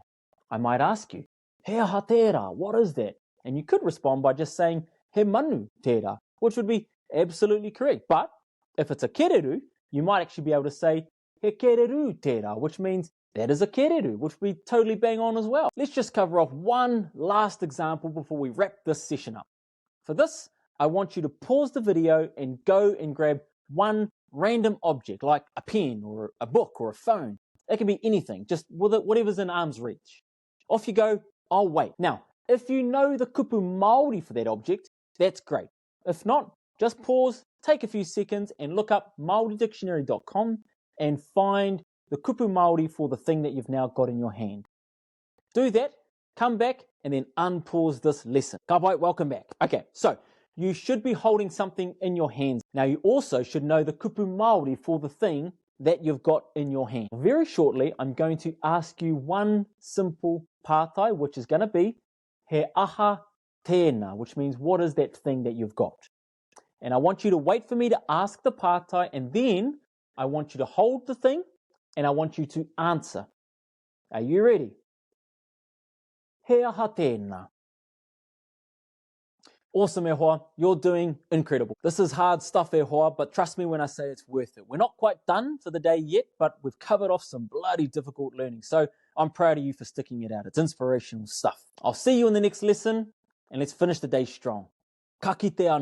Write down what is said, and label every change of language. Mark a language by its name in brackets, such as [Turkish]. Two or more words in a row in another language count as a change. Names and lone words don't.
[English] I might ask you, [Māori] he aha te rā, [English] what is that? And you could respond by just saying, [Māori] he manu te rā, [English] which would be absolutely correct. But if it's a kereru, you might actually be able to say, [Māori] he kereru te rā, [English] which means that is a kereru, which would be totally bang on as well. Let's just cover off one last example before we wrap this session up. For this, I want you to pause the video and go and grab one random object like a pen or a book or a phone. It can be anything, just whatever's in arm's reach. Off you go, I'll wait. Now, if you know the [Māori] kupu Māori [English] for that object, that's great. If not, just pause, take a few seconds and look up maoridictionary.com and find the [Māori] kupu Māori [English] for the thing that you've now got in your hand. Do that, come back, and then unpause this lesson. [Māori] Ka pai, [English] welcome back. Okay, so you should be holding something in your hands. Now, you also should know the [Māori] kupu Māori [English] for the thing that you've got in your hand. Very shortly, I'm going to ask you one simple pātai, which is going to be [Māori] he aha tēnā, [English] which means what is that thing that you've got? And I want you to wait for me to ask the pātai, and then I want you to hold the thing, and I want you to answer. Are you ready? [Māori] He aha tēnā. Awesome, e hoa. [English] You're doing incredible. This is hard stuff, [Māori] e hoa, [English] but trust me when I say it's worth it. We're not quite done for the day yet, but we've covered off some bloody difficult learning. So I'm proud of you for sticking it out. It's inspirational stuff. I'll see you in the next lesson, and let's finish the day strong. [Māori] Ka kite anō.